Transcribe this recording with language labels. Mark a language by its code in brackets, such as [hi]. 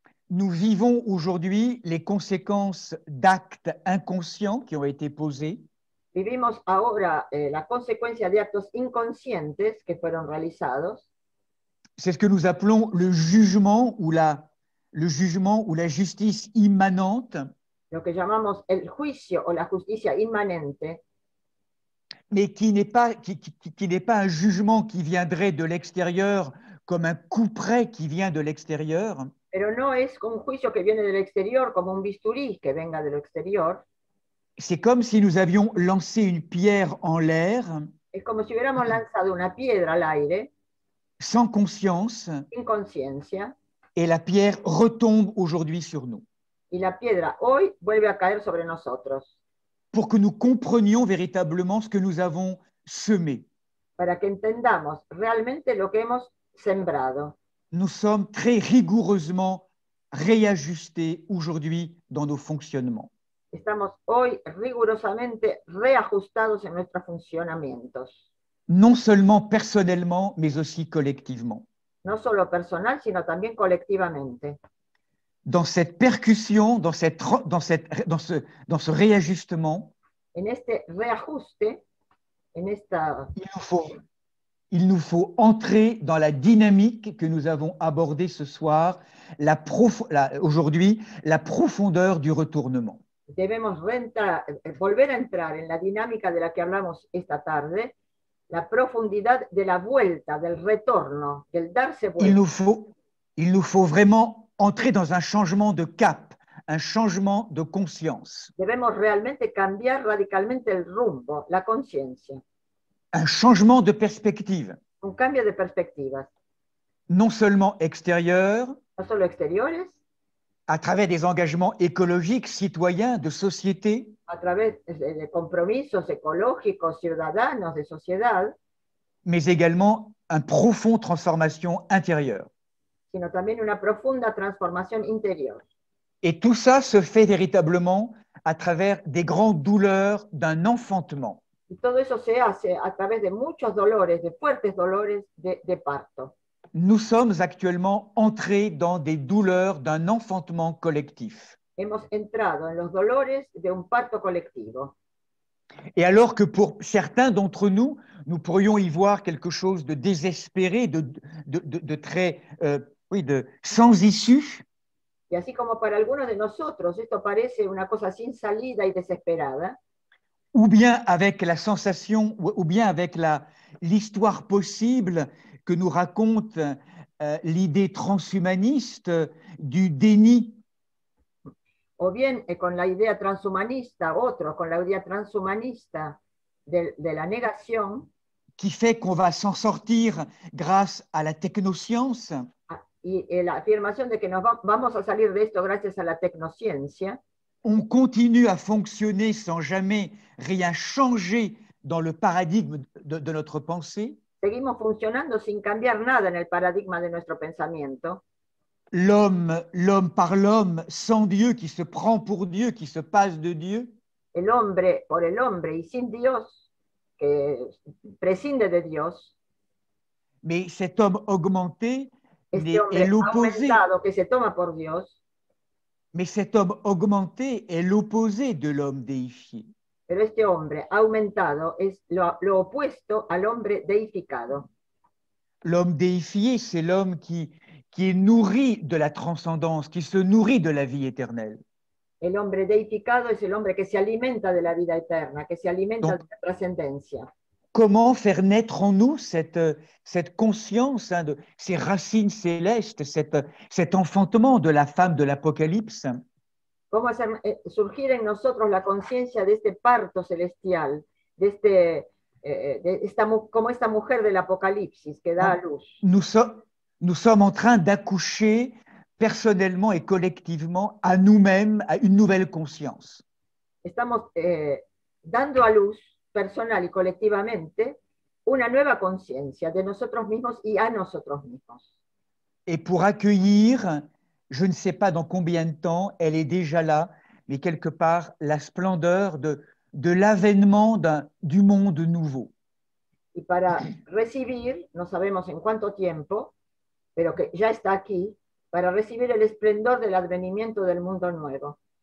[fr] Nous vivons aujourd'hui les conséquences d'actes inconscients qui ont été posés, [es] Vivimos ahora la consecuencia de actos inconscientes que fueron realizados. [fr] c'est ce que nous appelons le jugement ou la justice immanente, [es] Lo que llamamos el juicio o la justicia inmanente, [fr] mais qui n'est pas un jugement qui viendrait de l'extérieur comme un couperet qui vient de l'extérieur, [es] pero no es un juicio que viene del exterior como un bisturí que venga del exterior. [fr] c'est comme si nous avions lancé une pierre en l'air [es] Es como si hubiéramos lanzado una piedra al aire, [fr] sans conscience, [es] sin conciencia, [fr] et la pierre retombe aujourd'hui sur nous. [es] y la piedra hoy vuelve a caer sobre nosotros, [fr] Pour que nous comprenions véritablement ce que nous avons semé. [es] para que entendamos realmente lo que hemos sembrado. [fr] Nous sommes très rigoureusement réajustés aujourd'hui dans nos fonctionnements. [es] Estamos hoy rigurosamente reajustados en nuestros funcionamientos, [fr] Non seulement personnellement, mais aussi collectivement. [es] no solo personal, sino también colectivamente. [fr] Dans cette percussion, dans ce réajustement, [es] En este reajuste, en esta, [fr] il nous faut entrer dans la dynamique que nous avons abordée ce soir, aujourd'hui, la profondeur du retournement. [es] debemos volver a entrar en la dinámica de la que hablamos esta tarde, la profundidad de la vuelta, del retorno, del darse vuelta. [fr] Il nous faut vraiment entrer dans un changement de cap, un changement de conscience. [es] Debemos realmente cambiar radicalmente el rumbo, la conciencia, [fr] Un changement de perspective, [es] un cambio de perspectivas, [fr] non seulement extérieur, [es] no solo exteriores, [fr] à travers des engagements écologiques, citoyens, de société, [es] a través de compromisos ecológicos, ciudadanos, de sociedad, [fr] mais également une profonde transformation intérieure. [es] sino también una profunda transformación interior. [fr] Et tout ça se fait véritablement à travers des grandes douleurs d'un enfantement. [es] Y todo eso se hace a través de muchos dolores, de fuertes dolores de parto. [fr] Nous sommes actuellement entrés dans des douleurs d'un enfantement collectif. [es] Hemos entrado en los dolores de un parto colectivo. [fr] Et alors que pour certains d'entre nous, nous pourrions y voir quelque chose de désespéré, de très, oui, sans issue. [es] Y así como para algunos de nosotros esto parece una cosa sin salida y desesperada, [fr] ou bien avec la sensation, ou bien avec l'histoire possible que nous raconte l'idée transhumaniste du déni. [es] o bien con la idea transhumanista, otros con la idea transhumanista de la negación, [fr] qui fait qu'on va s'en sortir grâce à la technoscience. [es] Y la afirmación de que vamos a salir de esto gracias a la tecnociencia. [fr] On continue à fonctionner sans jamais rien changer dans le paradigme de notre pensée. [es] Seguimos funcionando sin cambiar nada en el paradigma de nuestro pensamiento. [fr] L'homme par l'homme, sans Dieu, qui se prend pour Dieu, qui se passe de Dieu. [es] El hombre por el hombre y sin Dios, que prescinde de Dios. [fr] Mais cet homme augmenté [es] este hombre [fr] est l'opposé. [es] Aumentado que se toma por Dios. [fr] Mais cet homme augmenté est l'opposé de l'homme déifié. [es] Pero este hombre aumentado es lo opuesto al hombre deificado. [fr] L'homme déifié, c'est l'homme qui est nourri de la transcendance, qui se nourrit de la vie éternelle. [es] El hombre deificado es el hombre que se alimenta de la vida eterna, que se alimenta de la trascendencia. [fr] Comment faire naître en nous cette conscience de ces racines célestes, cet enfantement de la femme de l'Apocalypse? [es] ¿Cómo hacer surgir en nosotros la conciencia de este parto celestial, de como esta mujer del Apocalipsis que da a luz? [fr] Nous sommes en train d'accoucher personnellement et collectivement à nous-mêmes, à une nouvelle conscience. [es] Estamos dando a luz personal y colectivamente una nueva conciencia de nosotros mismos y a nosotros mismos. [fr] Et pour accueillir, je ne sais pas dans combien de temps, elle est déjà là, mais quelque part, la splendeur de l'avènement du monde nouveau. [es] Y para recibir, no sabemos en cuánto tiempo, pero que ya está aquí, para recibir el esplendor del advenimiento del mundo nuevo.